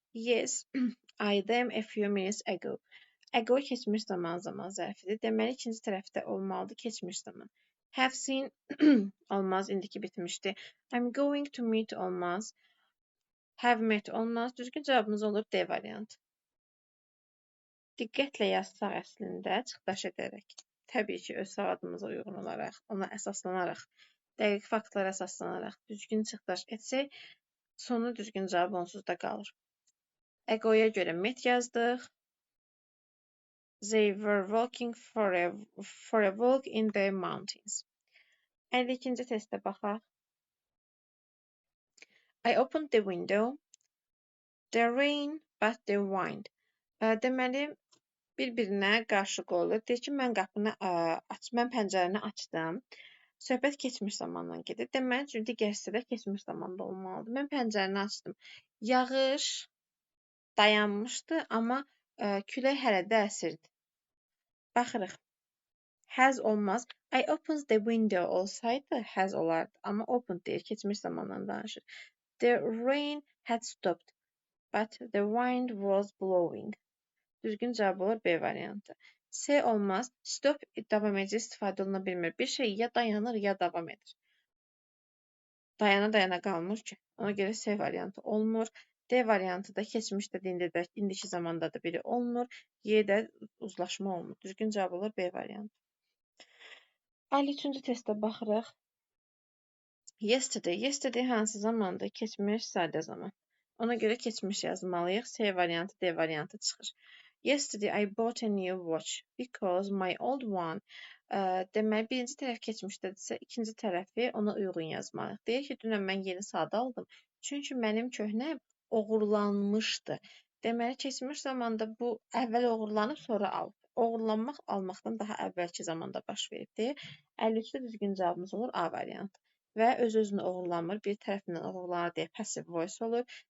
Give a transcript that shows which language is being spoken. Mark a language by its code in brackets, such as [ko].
[en] Yes, I them a few minutes ago. [az] Ago keçmiş zaman zərfidir. Deməli, ikinci tərəfdə olmalıdır keçmiş zaman. Have seen olmaz, indiki bitmişdi. I'm going to meet olmaz. Have met olmaz. Düzgün cavabımız olur D variantı. Diqqətlə yazsaq əslində çıxdaş edərək. Təbii ki, öz savadımıza uyğun olaraq, ona əsaslanaraq, dəqiq faktlara əsaslanaraq düzgün çıxdaş etsək, sonu düzgün cavab onsuz da qalır. Egoya görə met yazdıq. [en] They were walking for a walk in the mountains. [az] 52-ci testə baxaq. [en] I opened the window. The rain, but the wind. [az] Deməli, bir-birinə qarşı qoyulur. Deyir ki, mən pəncərəni açdım. Söhbət keçmiş zamandan gedir. Deməli, digər hissədə keçmiş zamanda olmalıdır. Mən pəncərəni açdım. Yağış dayanmışdı, amma külək hələ də əsirdi. Baxırıq. Has olmaz. [en] I opened the window [az] olsaydı, has olardı. Amma opened deyir, keçmiş zamandan danışır. [en] The rain had stopped, but the wind was blowing. [az] Düzgün cavab olur B variantı. S olmaz. Stop davam edici istifadə oluna bilmir. Bir şey ya dayanır, ya davam edir. Dayana qalmır ki. Ona görə S variantı olmur. D variantı da keçmişdə, indiki zamanda da biri olmur. Y-də uzlaşma olmur. Düzgün cavab olur B variantı. 53-cü testə baxırıq. Yesterday hansı zamanda? Keçmiş, sadə zaman. Ona görə keçmiş yazmalıyıq. C variantı, D variantı çıxır. [en] Yesterday I bought a new watch because my old one. [az] Deməli, birinci tərəf keçmişdədirsə, ikinci tərəfi ona uyğun yazmalıyıq. Deyək ki, dünən mən yeni saat aldım. Çünki mənim köhnə oğurlanmışdı. Deməli, keçmiş zamanda bu əvvəl oğurlanıb, sonra alıb. Oğurlanmaq almaqdan daha əvvəlki zamanda baş veribdir. 53-də düzgün cavabımız olur A variantı. Və öz-özünü oğurlanmır, bir tərəfindən oğurlanır deyə passive voice olur.